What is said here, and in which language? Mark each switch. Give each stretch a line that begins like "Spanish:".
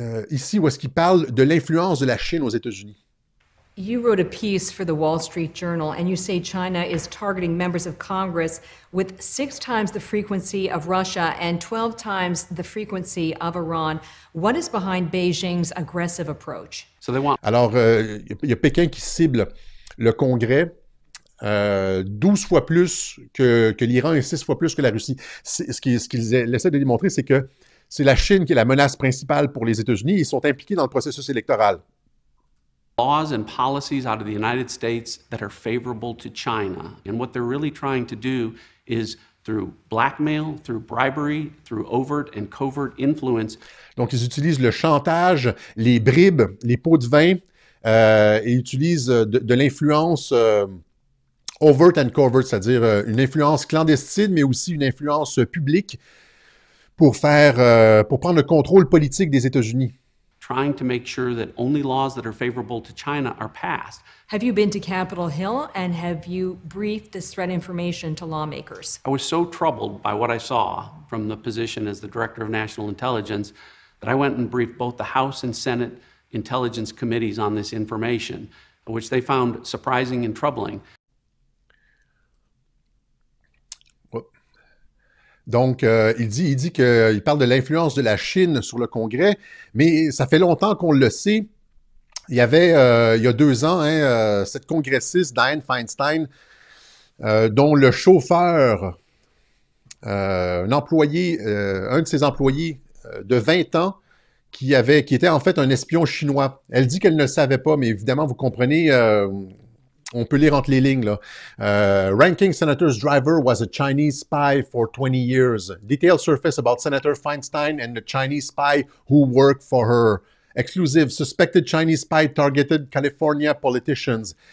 French: Ici, où est-ce qu'il parle de l'influence de la Chine aux États-Unis.
English: You wrote a piece for the Wall Street Journal, and you say China is targeting members of Congress with 6 times the frequency of Russia and 12 times the frequency of Iran. What is behind Beijing's aggressive approach? So they want...
French: Alors, il y a Pékin qui cible le Congrès 12 fois plus que l'Iran et 6 fois plus que la Russie. Ce qu'ils essaient de démontrer, c'est que c'est la Chine qui est la menace principale pour les États-Unis. Ils sont impliqués dans le processus électoral.
English: Laws and policies out of the United States that are favorable to China. And what they're really trying to do is through blackmail, through bribery, through overt and covert influence.
French: Donc, ils utilisent le chantage, les bribes, les pots de vin, et utilisent de l'influence
English: overt and covert,
French: c'est-à-dire une influence clandestine, mais aussi une influence publique pour prendre le contrôle politique des États-Unis.
English: Trying to make sure that only laws that are favorable to China are passed. Have you been to Capitol Hill and have you briefed this threat information to lawmakers? I was so troubled by what I saw from the position as the Director of National Intelligence that I went and briefed both the House and Senate Intelligence Committees on this information, which they found surprising and troubling.
French: Donc, il dit qu'il parle de l'influence de la Chine sur le Congrès, mais ça fait longtemps qu'on le sait. Il y avait, il y a 2 ans, cette congressiste, Dianne Feinstein, dont le chauffeur, un de ses employés de 20 ans, qui était en fait un espion chinois. Elle dit qu'elle ne le savait pas, mais évidemment, vous comprenez... on peut lire entre les lignes, là.
English: Ranking Senator's driver was a Chinese spy for 20 years. Details surface about Senator Feinstein and the Chinese spy who worked for her. Exclusive, suspected Chinese spy targeted California politicians.